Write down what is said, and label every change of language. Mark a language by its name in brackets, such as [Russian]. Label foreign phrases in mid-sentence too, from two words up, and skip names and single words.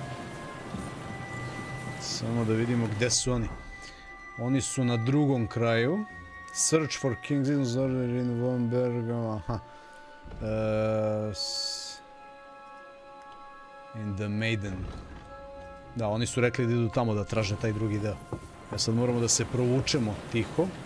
[Serbian] Samo da vidimo gde su oni. Oni su na drugom kraju. [English] Search for KINGSTON in Womberg. Aha. In the Maiden. [Serbian] Da, oni su rekli da idu tamo da traže taj drugi deo. Ja sad moramo da se provučemo tiho.